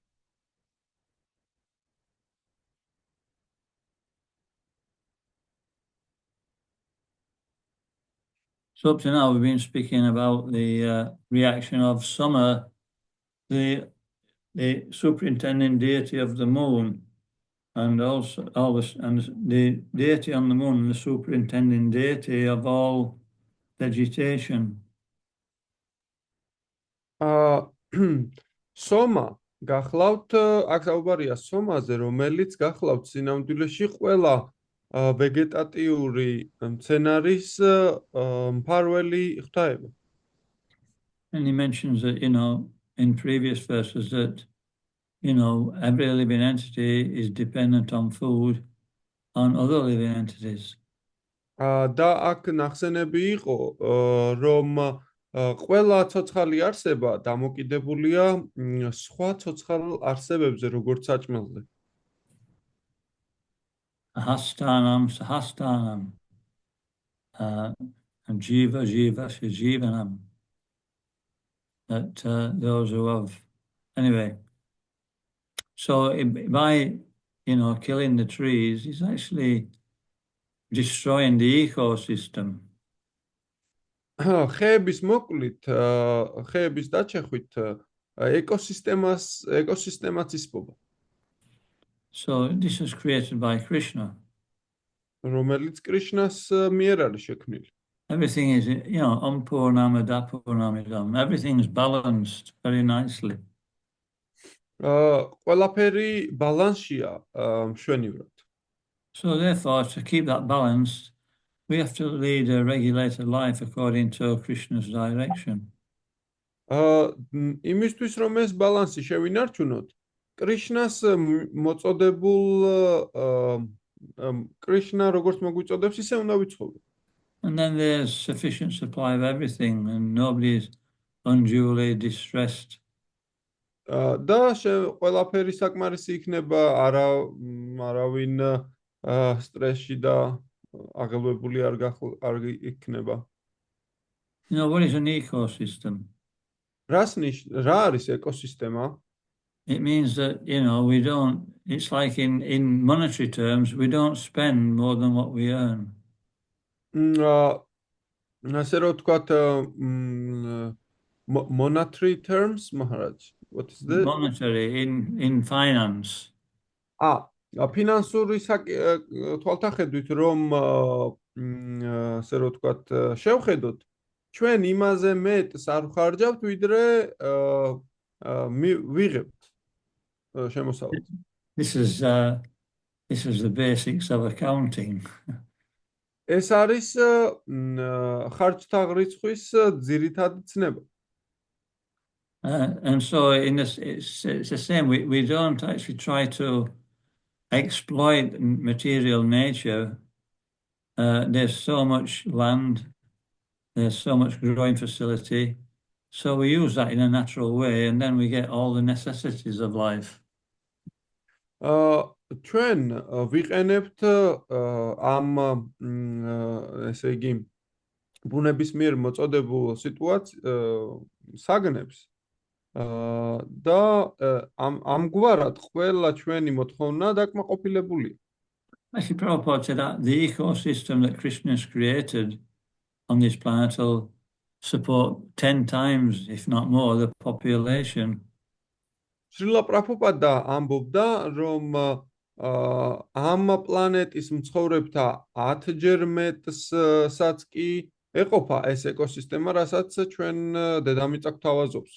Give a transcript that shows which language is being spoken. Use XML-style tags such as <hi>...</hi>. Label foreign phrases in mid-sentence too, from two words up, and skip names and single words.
<en>up to now we've been speaking about the reaction of Summer, the superintending deity of the moon, and also the deity on the moon and the superintending deity of all vegetation.</en> <ka>სომა გახლავთ აქ საუბარია სომაზე, რომელიც გახლავთ სინამდვილეში ყველა ვეგეტატიური მცენარის მფარველი ღვთაება.</ka> <en>And he mentions that, in previous verses that, every living entity is dependent on food on other living entities.</en> <ka>და აქ ნახსენები იყო, რომ ყველა ცოცხალი არსება დამოკიდებულია სხვა ცოცხალ არსებებზე, როგორც საჭმელზე.</ka> <sa>Hastanam sahastanam jiva jivanam.</sa> <en>That those who have, anyway. So by killing the trees, he's actually destroying the ecosystem.</en> <ka>ხეების მოკლით, ხეების დაჩეხვით ეკოსისტემაც ისპობა.</ka> <en>So this is created by Krishna.</en> <ka>რომელიც კრიშნას მიერ არის შექმნილი.</ka> <en>Everything is,</en> <sa>Purnamada Purnamidam.</sa> <en>Everything is balanced very nicely.</en> <ka>ყველაფერი ბალანსშია მშვენივრად.</ka> <en>So therefore, to keep that balance, we have to lead a regulated life according to Krishna's direction.</en> <ka>იმისთვის რომ ეს ბალანსი შევინარჩუნოთ, კრიშნას მოწოდებულ კრიშნა როგორც მოგვიწოდებს, ისე უნდა ვიცხოვოთ.</ka> <en>And then there's sufficient supply of everything, and nobody is unduly distressed.</en> <ka>და ყველაფერი საკმარისი იქნება, არავინ სტრესში და აღელვებული არ იქნება.</ka> <en>You know, what is an ecosystem?</en> <ka>რა არის ეკოსისტემა?</ka> <en>It means that, you know, it's like in monetary terms, we don't spend more than what we earn.</en> <ka>ასე რომ ვთქვათ,</ka> <en>monetary terms, Maharaj. What is that? Monetary in finance.</en> <ka>ფინანსური თვალთახედვით რომ ასე რომ ვთქვათ, შევხედოთ, ჩვენ იმაზე მეტს არ ვხარჯავთ, ვიდრე ვიღებთ შემოსავალს.</ka> <en>This is the basics of accounting.</en> <ka>ეს არის ხარჯთა რიცხვის ძირითადი ცნება.</ka> <en>And so it's the same. We don't actually try to exploit material nature. There's so much land, there's so much growing facility. So we use that in a natural way, and then we get all the necessities of life.</en> <ka>ჩვენ ვიყენებთ ამ ესე იგი ბუნების მიერ მოწოდებულ საგნებს და ამგვარად ყველა ჩვენი მოთხოვნა დაკმაყოფილებულია.</ka> <en>Actually, Prabhupada said that the ecosystem that Krishna has created on this planet will support 10 times, if not more, the population.</en> <ka>შრილა პრაბჰუპადა ამბობდა, რომ ამ პლანეტის მცხოვრებთა 10-ჯერ მეტსაც კი ეყოფა ეს ეკოსისტემა, რასაც ჩვენ დედამიწა გვთავაზობს.</ka>